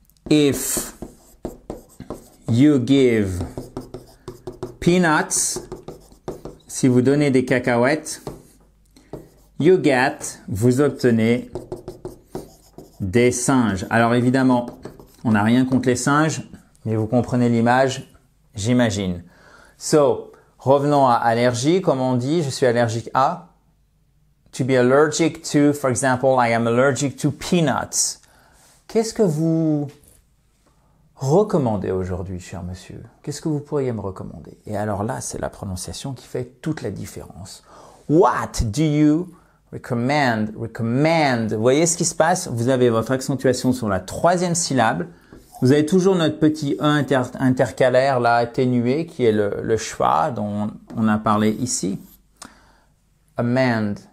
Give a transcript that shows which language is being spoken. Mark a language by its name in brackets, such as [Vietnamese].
[English] If you give peanuts, [French] si vous donnez des cacahuètes, [English] you get, [French] vous obtenez des singes. Alors évidemment, on n'a rien contre les singes, mais vous comprenez l'image, j'imagine. So, revenons à allergie, comme on dit, je suis allergique à. [English] To be allergic to, for example, I am allergic to peanuts. [French] Qu'est-ce que vous recommandez aujourd'hui, cher monsieur? Qu'est-ce que vous pourriez me recommander? Et alors là, c'est la prononciation qui fait toute la différence. [English] What do you recommend? [French] Vous voyez ce qui se passe? Vous avez votre accentuation sur la troisième syllabe. Vous avez toujours notre petit E intercalaire là atténué qui est le schwa dont on a parlé ici. Amend.